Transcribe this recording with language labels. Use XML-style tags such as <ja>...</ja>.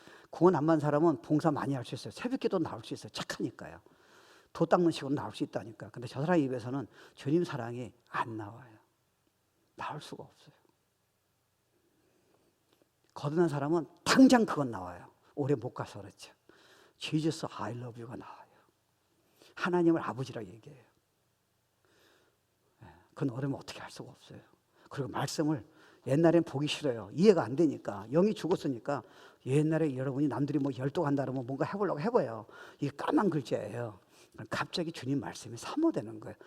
<ko>구원 안 받은 사람은 봉사 많이 할 수 있어요. 새벽기도 나올 수 있어요. 착하니까요. 도 닦는 식으로 나올 수 있다니까. 근데 저 사람 입에서는 주님 사랑이 안 나와요. 나올 수가 없어요. 거듭난 사람은 당장 그건 나와요. 오래 못 가서 그렇죠.</ko> <en>Jesus, I love you가</en> <ko>나와요. 하나님을 아버지라고 얘기해요. 그건 어려면 어떻게 할 수가 없어요. 그리고 말씀을 옛날엔 보기 싫어요. 이해가 안 되니까. 영이 죽었으니까. 옛날에 여러분이 남들이 뭐 열독한다 그러면 뭔가 해보려고 해봐요. 이게 까만 글자예요. 갑자기 주님 말씀이 사모되는 거예요.</ko>